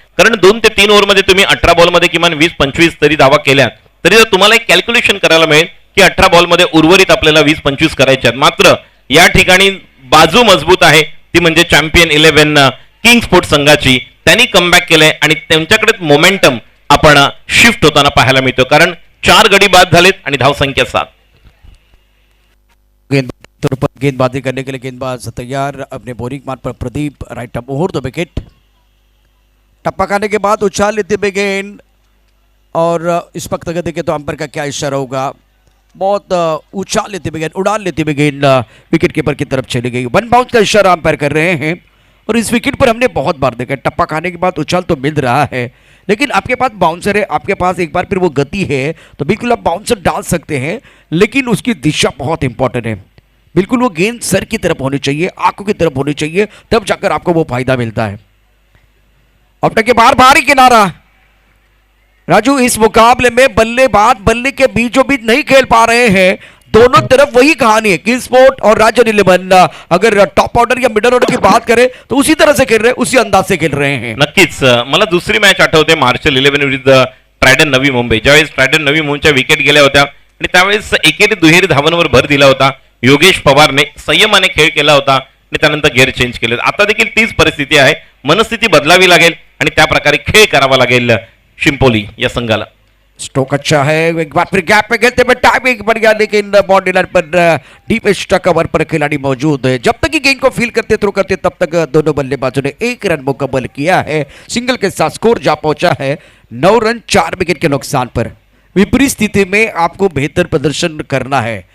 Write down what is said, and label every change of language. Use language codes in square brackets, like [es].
[mr] कारण 2 ते 3 ओव्हरमध्ये तुम्ही 18 बॉलमध्ये किमान 20-25 तरी धावा केल्या तरी तुम्हाला एक कॅल्क्युलेशन करायला मिळेल की 18 बॉलमध्ये उर्वरित आपल्याला 20-25 करायचे आहेत. मात्र या ठिकाणी बाजू मजबूत आहे, ती म्हणजे चॅम्पियन 11 किंग स्पोर्ट्स संघाची. त्यांनी कमबॅक केलंय आणि त्यांच्याकडे मोमेंटम आपण शिफ्ट होताना पाहायला मिळतो, कारण 4 गडी बाद झालेत आणि धावसंख्या 7. [hi] गेंदबाजी करने के लिए गेंदबाज तैयार। अपने बोरिंग मार्क पर Pradeep, [en] Right up over the wicket. [hi] टप्पा खाने के बाद उछाल लेते हुए गेंद, और इस वक्त अगर देखें तो अंपायर का क्या इशारा होगा, बहुत उछाल लेते हुए गेंद, उड़ान लेते हुए गेंद विकेट कीपर की तरफ चली गई। 1 बाउंस का इशारा अंपायर कर रहे हैं। और इस विकेट पर हमने बहुत बार देखा, टप्पा खाने के बाद उछाल तो मिल रहा है, लेकिन आपके पास बाउंसर है, आपके पास एक बार फिर वो गति है, तो बिल्कुल आप बाउंसर डाल सकते हैं, लेकिन उसकी दिशा बहुत इंपॉर्टेंट है। बिल्कुल वो गेंद सर की तरफ होनी चाहिए, आंखों की तरफ होनी चाहिए, तब जाकर आपको वो फायदा मिलता है। अपने के बाहर बाहरी किनारा। राजू, इस मुकाबले में बल्लेबाज बल्ले के बीचों बीच नहीं खेल पा रहे हैं। दोनों तरफ वही कहानी है, किंग स्पोर्ट और राजन 11 अगर टॉप ऑर्डर या मिडल ऑर्डर की बात करें तो उसी तरह से खेल रहे हैं, उसी अंदाज से खेल रहे हैं। [mr] नक्कीच मला दुसरी मॅच आठवते, मार्शल 11 विरुद्ध ट्रायडन नवी मुंबई. ज्यावेळेस ट्रायडन नवी मुंबईच्या विकेट गेल्या होत्या आणि त्यावेळेस एकेरी दुहेरी धावांवर भर दिला होता. योगेश पवारने संयमाने खेळ केला होता आणि त्यानंतर गेअर चेंज केले. आता देखील तीच परिस्थिती आहे, मनस्थिती बदलावी लागेल आणि त्या प्रकारे खेळ करावा लागेल शिंपोली या संघाला. [hi] स्ट्रोक अच्छा है, एक बार फिर गैप पे खेलते हुए टाइमिंग बढ़ गया, लेकिन बाउंड्री लाइन पर डीप एक्स्ट्रा कवर पर खिलाड़ी मौजूद है। जब तक कि गेंद को फील करते थ्रो करते तब तक दोनों बल्लेबाजों ने 1 रन मुकम्मल किया है। सिंगल के साथ स्कोर जा पहुंचा है 9 रन 4 विकेट के नुकसान पर। विपरीत स्थिति में आपको बेहतर प्रदर्शन करना है,